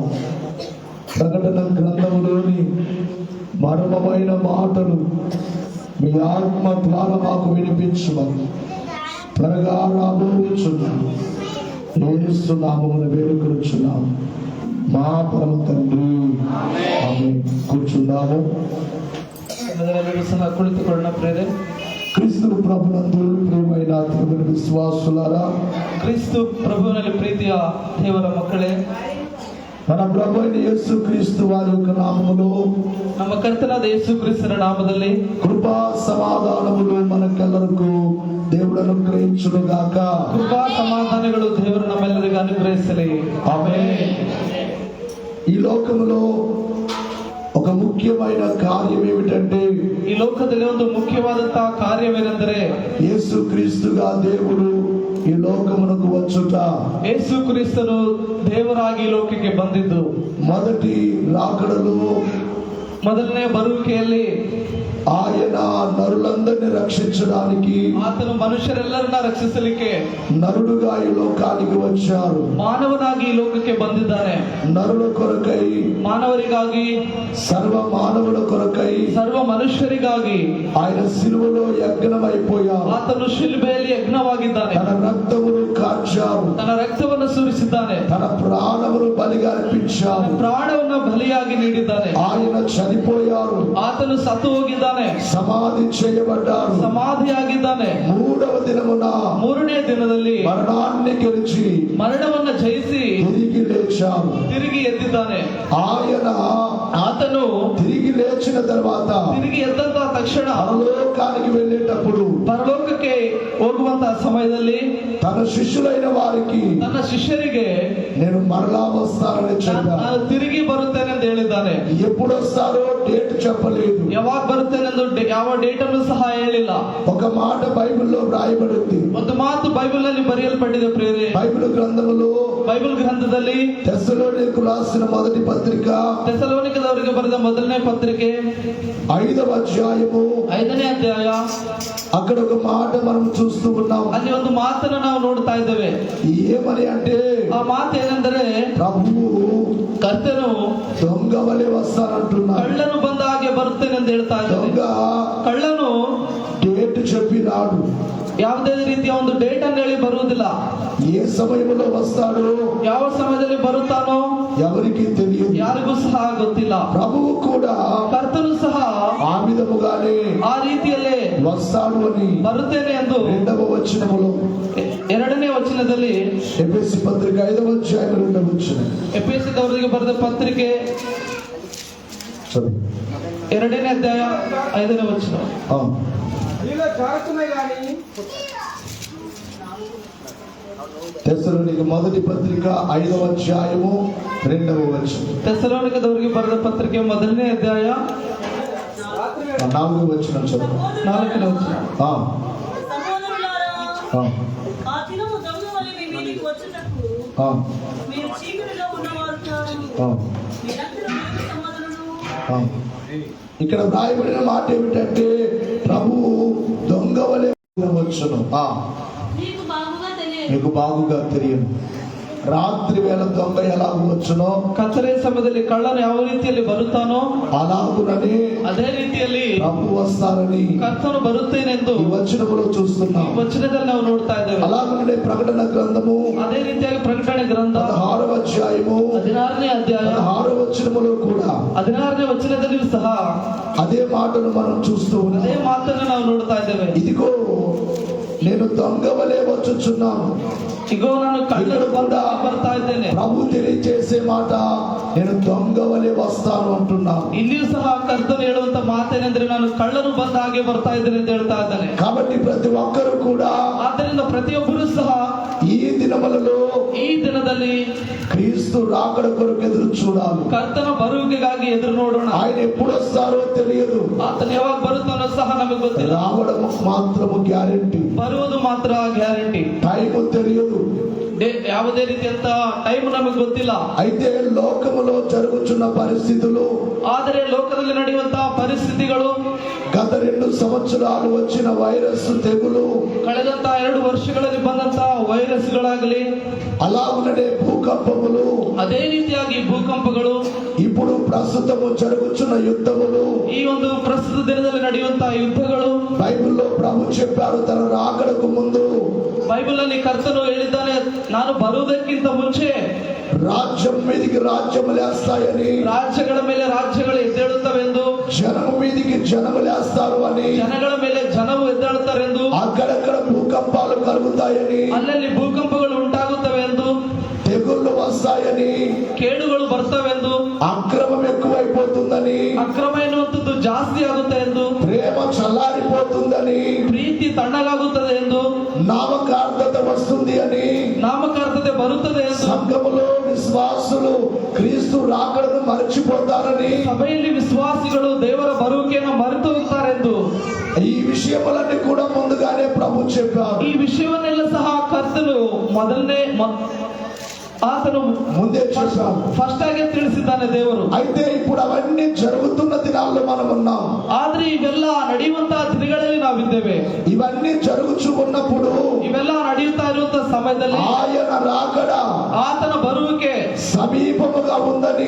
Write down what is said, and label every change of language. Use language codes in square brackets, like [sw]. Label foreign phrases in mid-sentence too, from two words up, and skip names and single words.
[te] ప్రకటన గ్రంథములోని మర్మమైన మాటలు మీ ఆత్మ ద్వారా మాకు వినిపించమని త్వరగా రాబోచున్నాము. యేసు నామమున వేడుకొనుచున్నాం మా పరమ తండ్రి. ఆమేన్. కూర్చున్నాము. [kn] ಕುಳಿತುಕೊಳ್ಳೋಣ ಪ್ರೇರೆ. [te] క్రీస్తు ప్రభునందు ప్రియమైన దేవుని విశ్వాసులారా, [kn] ಕ್ರಿಸ್ತು ಪ್ರಭುವಿನಲ್ಲಿ ಪ್ರೀತಿಯ ದೇವರ ಮಕ್ಕಳೇ, [te] మన ప్రభు అయిన యేసు క్రీస్తు వారి యొక్క నామములో, [kn] ನಮ್ಮ ಕರ್ತನಾದ ಯೇಸು ಕ್ರಿಸ್ತನ ನಾಮದಲ್ಲಿ [te] కృపా సమాధానములు మనకెల్లరకు దేవుడు అనుగ్రహించును గాక. [kn] ಕೃಪಾ ಸಮಾಧಾನಗಳು ದೇವರು ನಮ್ಮೆಲ್ಲರಿಗೂ ಅನುಗ್ರಹಿಸಲಿ. [te] ఆమేన్. ఈ లోకములో ఒక ముఖ్యమైన కార్యం ఏమిటంటే, [kn] ಈ ಲೋಕದಲ್ಲಿ ಒಂದು ಮುಖ್ಯವಾದಂತಹ ಕಾರ್ಯವೇನೆಂದರೆ [te] యేసు క్రీస్తుగా దేవుడు ఈ లోకమునకు వచ్చుట. [kn] ಯೇಸು ಕ್ರಿಸ್ತನು ದೇವರಾಗಿ ಈ ಲೋಕಕ್ಕೆ ಬಂದಿದ್ದು. [te] మొదటి రాకడలో [kn] ಮೊದಲನೇ ಬರುವಿಕೆಯಲ್ಲಿ [te] ఆయన నరులందరినీ రక్షించడానికి [kn] ಆತನು ಮನುಷ್ಯರೆಲ್ಲರನ್ನ ರಕ್ಷಿಸಲಿಕ್ಕೆ [te] నరుడుగా ఈ లోకానికి వచ్చారు. [kn] ಮಾನವನಾಗಿ ಈ ಲೋಕಕ್ಕೆ ಬಂದಿದ್ದಾನೆ. [te] నరుల కొరకై, [kn] ಮಾನವರಿಗಾಗಿ, [te] సర్వ మానవుల కొరకై [kn] ಸರ್ವ ಮನುಷ್ಯರಿಗಾಗಿ [te] ఆయన సిలువలో యజ్ఞమైపోయారు. [kn] ಆತನು ಶಿಲುಬೆಯಲ್ಲಿ ಯಜ್ಞವಾಗಿದ್ದಾನೆ. [te] తన రక్తమును కార్చారు, [kn] ತನ್ನ ರಕ್ತವನ್ನು ಸುರಿಸಿದ್ದಾನೆ. [te] తన ప్రాణమును బలిగా అర్పించారు. [kn] ಪ್ರಾಣವನ್ನು ಬಲಿಯಾಗಿ ನೀಡಿದ್ದಾನೆ. [te] ఆయన చనిపోయారు, [kn] ಆತನು ಸತ್ತು ಹೋಗಿದ್ದಾನೆ, [te] సమాధి చేయబడ్డారు. [kn] ಸಮಾಧಿಯಾಗಿದ್ದಾನೆ. [te] మూడవ దినమున [kn] ಮೂರನೇ ದಿನದಲ್ಲಿ [te] మరణాన్ని గెలిచి [kn] ಮರಣವನ್ನು ಜಯಿಸಿ [te] తిరిగి లేచారు. [kn] ತಿರುಗಿ ಎದ್ದಿದ್ದಾನೆ. [te] ఆతను తిరిగి లేచిన తర్వాత [kn] ತಿರುಗಿ ಎದ್ದಂತಹ ತಕ್ಷಣ [te] పరలోకానికి వెళ్ళేటప్పుడు [kn] ಪರಲೋಕಕ್ಕೆ ಹೋಗುವಂತಹ ಸಮಯದಲ್ಲಿ [te] తన శిష్యులైన వారికి [kn] ತನ್ನ ಶಿಷ್ಯರಿಗೆ [te] నేను మరలా వస్తానని చెప్పాను. [kn] ನಾನು ತಿರುಗಿ ಬರುತ್ತೇನೆ ಎಂದು ಹೇಳಿದ್ದಾನೆ. [te] ఎప్పుడు వస్తారో డేట్ చెప్పలేదు. [kn] ಯಾವಾಗ ಬರುತ್ತೇನೆಂದು ಯಾವ ಡೇಟ್ ಅನ್ನು ಸಹ ಹೇಳಿಲ್ಲ. [te] ఒక మాట బైబిల్లో రాయబడింది. [kn] ಒಂದು ಮಾತು ಬೈಬಲ್ ನಲ್ಲಿ ಬರೆಯಲ್ಪಟ್ಟಿದೆ ಪ್ರೇರೆ. [te] బైబిల్ గ్రంథములో, [kn] ಬೈಬಲ್ ಗ್ರಂಥದಲ್ಲಿ [te] తెస్సలోనికకు రాసిన మొదటి పత్రిక, [kn] ಥೆಸಲೋನಿಕದವರಿಗೆ ಬರೆದ ಮೊದಲನೇ ಪತ್ರಿಕೆ [te] 5వ అధ్యాయము [kn] 5ನೇ ಅಧ್ಯಾಯ. [te] అక్కడ ఒక మాట మనం చూస్తూ ఉన్నాం. [kn] ಅಲ್ಲಿ ಒಂದು ಮಾತನ್ನು ನಾವು ನೋಡ್ತಾ ಇದ್ದೇವೆ. [te] ఏమని అంటే, [kn] ಆ ಮಾತು ಏನೆಂದರೆ, [te] ప్రభువు [kn] ಕರ್ತನು [te] దొంగ వలె వస్తానంటున్నాడు. [kn] ಕಳ್ಳನು ಬಂದ ಹಾಗೆ ಬರುತ್ತೇನೆ ಎಂದು ಹೇಳ್ತಾ ಇದ್ದಾನೆ. [te] దొంగ [kn] ಕಳ್ಳನು [te] డేట్ చెప్పినాడు. [kn] ಯಾವುದೇ ರೀತಿಯ ಒಂದು ಡೇಟ್ ಅನ್ನು ಹೇಳಿ ಬರುವುದಿಲ್ಲ. [te] ఏ సమయంలో వస్తాడో, [kn] ಯಾವ ಸಮಯದಲ್ಲಿ ಬರುತ್ತಾನೋ [te] ఎవరికి తెలియదు, [kn] ಯಾರಿಗೂ ಸಹ ಗೊತ್ತಿಲ್ಲ. [te] ప్రభువు కూడా [kn] ಕರ್ತನು ಸಹ [te] ఆ విధముగానే [kn] ಆ ರೀತಿಯಲ್ಲೇ [te] వస్తాడు అని [kn] ಬರುತ್ತೇನೆ ಎಂದು [te] 2వ వచనములో, [kn] 2ನೇ ವಚನದಲ್ಲಿ, [te] ఎఫెసీ పత్రిక 5వ అధ్యాయం 2వ వచనం, [kn] ಎಫೆಸದವರಿಗೆ ಬರೆದ ಪತ್ರಿಕೆ 2ನೇ ಅಧ್ಯಾಯ 5ನೇ ವಚನ. [te] తెస్సలోనిక మొదటి పత్రిక 5వ అధ్యాయము 2వ వచనం, [kn] ಥೆಸಲೋನಿಕದವರಿಗೆ ಬರೆದ ಪತ್ರಿಕೆ 1ನೇ ಅಧ್ಯಾಯ [te] 4వ వచనం చదువు. [kn] 4ನೇ ವಚನ. [te] సహోదరులారా, ఆ, ఆ దినము దొంగ వలె మీ మీదికి వచ్చుటకు ఆ, మీరు చీకటిలో ఉన్నవారు ఆ, మీరందరూ వెలుగు సంబంధులను. ఆ. ఇక్కడ రాయబడిన మాట ఏమిటంటే, ప్రభువు దొంగ వలె వచ్చును. మీకు బాగుగా తెలియదు. మీకు బాగుగా తెలియదు. రాత్రి వేళ దొంగ ఎలా వచ్చునో, [kn] ಕತ್ತಲೆ ಸಮಯದಲ್ಲಿ ಕಳ್ಳನು ಯಾವ ರೀತಿಯಲ್ಲಿ ಬರುತ್ತಾನೋ [te] అలాగుననే [kn] ಅದೇ ರೀತಿಯಲ್ಲಿ [te] ప్రభు వస్తారని [kn] ಕರ್ತನು ಬರುತ್ತೇನೆಂದು [te] ఈ వచనములో చూస్తున్నాం. [kn] ಈ ವಚನದಲ್ಲಿ ನಾವು ನೋಡ್ತಾ ಇದ್ದೇವೆ. [te] అలాగనే ప్రకటన గ్రంథము [kn] ಅದೇ ರೀತಿಯಾಗಿ ಪ್ರಕಟಣೆ ಗ್ರಂಥ [te] 16వ ಅಧ್ಯಾಯము [kn] 16ನೇ ಅಧ್ಯಾಯ [te] 16వ వచనములో కూడా [kn] 16ನೇ ವಚನದಲ್ಲಿಯೂ ಸಹ [te] అదే మాటను మనం చూస్తూ ఉన్నాం. [kn] ಅದೇ ಮಾತನ್ನು ನಾವು ನೋಡ್ತಾ ಇದ್ದೇವೆ. [te] ఇదిగో నేను దొంగ వలె వచ్చుచున్నాను. [kn] ಇಗೋ ನಾನು ಕಳ್ಳನು ಬಂದ ಬರ್ತಾ ಇದ್ದೇನೆ. [te] ప్రభు తెలియజేసే మాట, నేను దొంగ వలె వస్తాను అంటున్నాను. [kn] ಇಲ್ಲಿಯೂ ಸಹ ಕರ್ತನು ಹೇಳುವಂತ ಮಾತೇನೆಂದ್ರೆ, ನಾನು ಕಳ್ಳನು ಬಂದ ಹಾಗೆ ಬರ್ತಾ ಇದ್ದೇನೆ ಅಂತ ಹೇಳ್ತಾ ಇದ್ದಾನೆ. [te] కాబట్టి ప్రతి ఒక్కరు కూడా [kn] ಆದ್ದರಿಂದ ಪ್ರತಿಯೊಬ್ಬರು ಸಹ [te] ఈ దినములలో [kn] ಈ ఈ దిನದಲ್ಲಿ [te] క్రీస్తు రాకడ కొరకు ఎదురు చూడాలి. [kn] ಕರ್ತನ ಬರುವಿಕೆಗಾಗಿ ಎದುರು ನೋಡೋಣ. [te] ఆయన ఎప్పుడు వస్తారో తెలియదు, [kn] ಆತನು ಯಾವಾಗ ಬರುತ್ತಾನೋ ಸಹ ನಮಗೆ ಗೊತ್ತಿಲ್ಲ. [te] రావడం మాత్రము గ్యారెంటీ, [kn] ಬರುವುದು ಮಾತ್ರ ಗ್ಯಾರಂಟಿ. [te] టైము తెలియదు. [kn] ಯಾವುದೇ ರೀತಿಯಂತ ಟೈಮ್ ನಮಗೆ ಗೊತ್ತಿಲ್ಲ. [te] అయితే లోకములో జరుగుతున్న పరిస్థితులు, [kn] ಆದರೆ ಲೋಕದಲ್ಲಿ ನಡೆಯುವಂತಹ ಪರಿಸ್ಥಿತಿಗಳು, [te] గత 2 సంవత్సరాలు వచ్చిన వైరస్ తెగులు, [kn] ಕಳೆದಂತಹ 2 ವರ್ಷಗಳಲ್ಲಿ ಬಂದಂತಹ ವೈರಸ್ಗಳಾಗಲಿ, [te] అలాగుననే భూకంపములు, [kn] ಅದೇ ರೀತಿಯಾಗಿ ಭೂಕಂಪಗಳು, [te] ఇప్పుడు ప్రస్తుతము జరుగుతున్న యుద్ధములు, [kn] ಈ ಒಂದು ಪ್ರಸ್ತುತ ದಿನದಲ್ಲಿ ನಡೆಯುವಂತಹ ಯುದ್ಧಗಳು, [te] బైబిల్లో ప్రభు చెప్పారు తన రాకడకు ముందు [kn] ಬೈಬಲ್ ಅಲ್ಲಿ ಕರ್ತನು ಹೇಳಿದ್ದಾನೆ, ನಾನು ಬರುವುದಕ್ಕಿಂತ ಮುಂಚೆ [te] రాజ్యం మీదికి రాజ్యము లేస్తాయని, [kn] ರಾಜ್ಯಗಳ ಮೇಲೆ ರಾಜ್ಯಗಳು ಎದ್ದೇಳುತ್ತವೆಂದು, [te] జనము మీదికి జనము లేస్తారు అని, [kn] ಜನಗಳ ಮೇಲೆ ಜನವು ಎದ್ದೇಳುತ್ತಾರೆಂದು, [te] అక్కడక్కడ భూకంపాలు కలుగుతాయని, [kn] ಅಲ್ಲಲ್ಲಿ ಭೂಕಂಪಗಳು ಉಂಟಾಗುತ್ತವೆ ಎಂದು, [te] తెగుళ్ళు వస్తాయని, [kn] ಕೇಡುಗಳು ಬರ್ತವೆಂದು, [te] అక్రమం ఎక్కువైపోతుందని, [kn] ಅಕ್ರಮ ಎನ್ನುವಂಥದ್ದು ಜಾಸ್ತಿ ಆಗುತ್ತೆ ಎಂದು, [te] ప్రేమ చల్లారిపోతుందని, [kn] ಪ್ರೀತಿ ತಣ್ಣಗಾಗುತ್ತದೆ ಎಂದು, [te] నామకార్థత వస్తుంది అని, [kn] ನಾಮಕಾರ್ಥತೆ ಬರುತ್ತದೆ ಎಂದು, [te] సంఘములో విశ్వాసులు క్రీస్తు రాకడను మరచిపోతారని, [kn] ಸಭೆಯಲ್ಲಿ ವಿಶ್ವಾಸಿಗಳು ದೇವರ ಬರುವಿಕೆಯನ್ನು ಮರೆತು ಹೋಗ್ತಾರೆಂದು, [te] ఈ విషయములన్నీ కూడా ముందుగానే ప్రభు చెప్పారు. [kn] ಈ ವಿಷಯವನ್ನೆಲ್ಲ ಸಹ ಕರ್ತನು ಆತನು [te] ముందే చెప్పారు. [kn] ಫಸ್ಟ್ ಆಗಿ ತಿಳಿಸಿದ್ದಾನೆ ದೇವರು. [te] అయితే ఇప్పుడు అవన్నీ జరుగుతున్న దినాల్లో మనం ఉన్నాం. [kn] ಆದ್ರೆ ಇವೆಲ್ಲ ನಡೆಯುವಂತಹ ದಿನಗಳಲ್ಲಿ ನಾವಿದ್ದೇವೆ. [te] ఇవన్నీ జరుగుచు ఉన్నప్పుడు [kn] ಇವೆಲ್ಲ ನಡೆಯುತ್ತಾ ಇರುವಂತಹ ಸಮಯದಲ್ಲಿ [te] ఆయన రాకడ [kn] ಆತನ ಬರುವಿಕೆ [te] సమీపముగా ఉందని